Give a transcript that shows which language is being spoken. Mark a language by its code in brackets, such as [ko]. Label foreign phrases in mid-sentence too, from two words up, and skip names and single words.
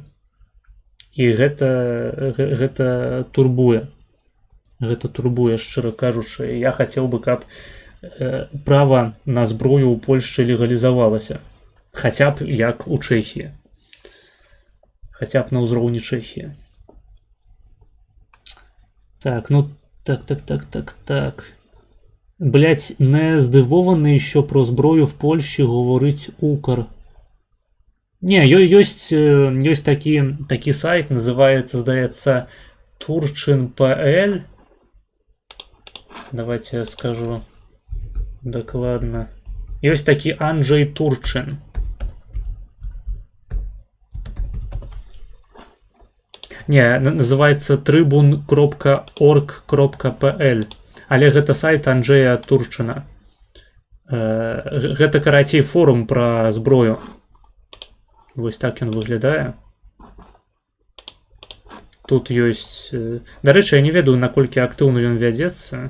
[be] І гэта турбуе. Гэта турбуе, шчыра кажучы. Я хацеў бы, каб права на зброю ў Польшчы легалізавалася. Хаця б як у Чэхіі. Хаця б на ўзроўні Чэхіі. Так, ну, так. [uk] Блять, не здивований, що про зброю в Польщі говорить Укр. [be] Не, ёсць такі сайт, называецца, здаецца, Turchin.pl. Давайте я скажу докладно. Ёсць такі Анджей Турчин. Не, называецца tribun.org.pl. Але гэта сайт Анджея Турчына. Гэта, карацей, форум пра зброю. Вось так ён выглядае. Тут ёсць... Дарэчы, я не ведаю, наколькі актыўна ён вядзецца.